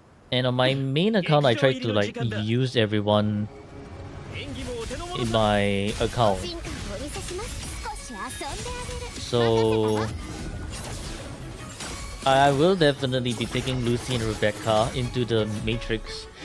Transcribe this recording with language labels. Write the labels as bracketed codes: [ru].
[en] And on my main account, I try to like use everyone in my account. [ja] 進化をお見せします少し遊んであげる [en] So I will definitely be taking Lucy and Rebecca into the Matrix.